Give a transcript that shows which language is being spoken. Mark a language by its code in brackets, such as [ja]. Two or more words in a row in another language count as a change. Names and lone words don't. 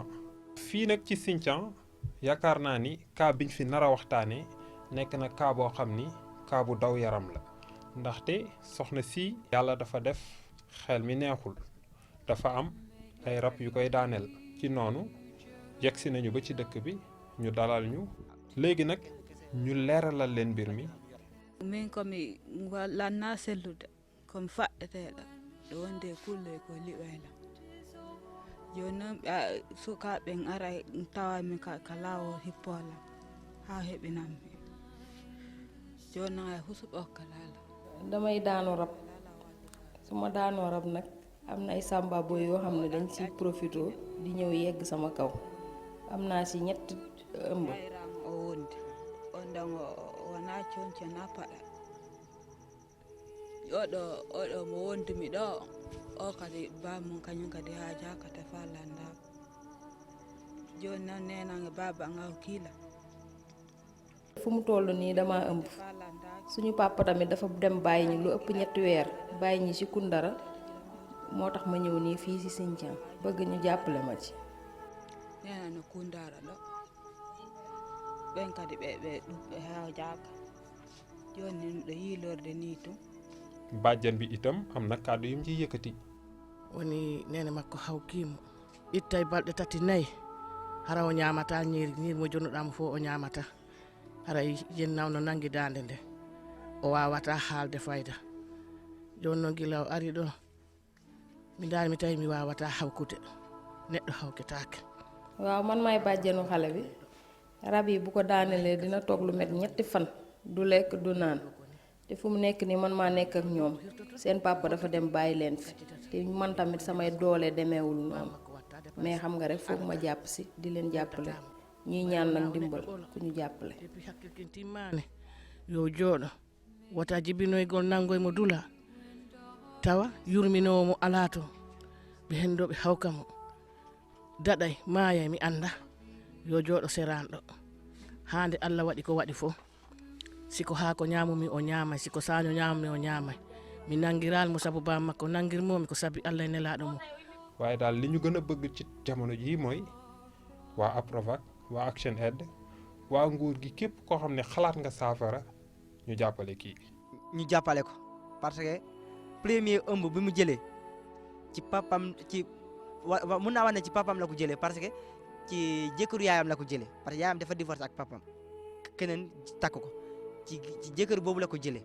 [wo] fii nag ci Sinthiang yaakaar naa ni cas biñ fi nar a waxtaanee nekk na cas boo xam ni cas bu daw yaram la ndaxte soxna si yàlla dafa def xel mi neexul dafa am ay rab yu koy daaneel ci noonu yegsi nañu ba ci dëkk bi ñu dalal ñu léegi nag ñu leeralal leen mbir mi. [ff] min komi lanna sellude komi faɗɗeteɗo ɗo wonde kulle ko liɓayla joni noon sukaɓe ara tawami ka lawol hippolam ha heɓinanmi joni noon ay husuɓo kalala [wo] damay daanu rab su ma daanoo rab nag am na ay samba boy yoo xam ne dañ ci profito di ñëw yegg sama kaw am naa ci ñett ëmb [ff] o wondi on ɗon wona conco na paɗa oɗo mo wondumi ɗo o kadi bamum kañum kadi ha jakata fa landama joni noon nenange baba an aw kiila [wo] fu mu toll nii dama ëmb suñu papa tamit dafa dem bàyyi ñi lu ëpp ñetti weer bàyyi ñi ci Koundara moo tax ma ñëw nii fii ci Sinthiang bëgg ñu jàppale ma ci [ff] nena no Koundara ɗo ɓen kadi ɓe ɗuɓɓe ha jaka joni ɗo yiilorde ni tum [wo] bàjjan bi itam am na kàddu yum ci yëkkati. [ff] woni nene makko hawkimo ittay balɗe tati nayyi hara o ñamata ñiiri mo jonnuɗamo fof o ñamata hara yennaw no nangi dande nde o wawata haalde fayda joni noon gila o ari ɗo mi daari mi tawi mi wawata hawkude neɗɗo hawketake. [wo] waaw man maay bàjjanu xale bi rab yi bu ko daanelee dina toog lu met ñetti fan du lekk du naan te fu mu nekk nii man maa nekk ak ñoom seen papa dafa dem bàyyi leen fi te man tamit samay doole demeewul noonu mais xam nga rek foog ma jàpp si di leen jàppale ñuy ñaan nag ndimbal ku ñu jàppale. [ff] depuis hakkilkin timmani yo jooɗo wota jibinoygol nangoymo dula tawa yurminowo mo ala to ɓe hendoɓe hawkamo daɗay maaya mi anda yo jooɗo seranɗo hande Allah waɗi ko waɗi fof siko haako ñamumi o ñamay siko saño ñamumi o ñamay mi nangiral mo sabu bam makko nangirmomi ko sabi Allah e nelaɗo mo. [wo] waaye daal li ñu gën a bëgg ci jamono ji mooy waa APROVAC waa Action Aid waa nguur gi képp koo xam ne xalaat nga saafara ñu jàppale kii. ñu jàppale ko [fr] parce que [wo] premier ëmb bi mu jëlee ci papam ci mun naa wax ne ci papam la ko jëlee [fr] parce que [wo] ci jëkkëru yaayam la ko jëlee parce que yaayam dafa divorce ak papam keneen takk ko ci jëkkër boobu la ko jëlee.